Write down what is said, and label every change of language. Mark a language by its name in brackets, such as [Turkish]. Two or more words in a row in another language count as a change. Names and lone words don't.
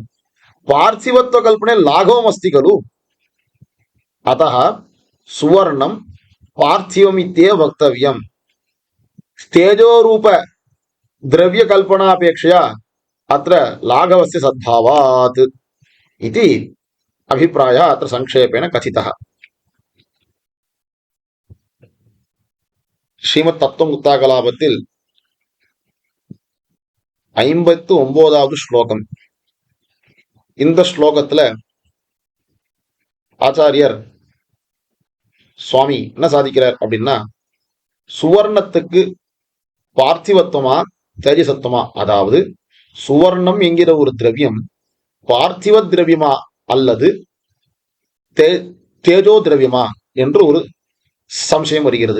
[Sanskrit] पार्थिवत्वकल्पने लाघवमस्ति खलु। अतः सुवर्णं पार्थिवमित्येव वक्तव्यम्। तेजोरूप द्रव्यकल्पनापेक्षया अत्र लाघवस्य सद्भावात् इति अभिप्रायः अत्र संक्षेपेण कथितः। [Tamil] ஸ்ரீமத் தத்துவமுக்தாகலாபத்தில் 59வது ஸ்லோகம். இந்த ஸ்லோகத்துல ஆச்சாரியர் சுவாமி என்ன சாதிக்கிறார் அப்படின்னா, சுவர்ணத்துக்கு பார்த்திவத்துவமா தேஜசத்துவமா, அதாவது சுவர்ணம் என்கிற ஒரு திரவியம் பார்த்திவ திரவியமா அல்லது தேஜோ திரவியமா என்று ஒரு சம்சயம் வருகிறது.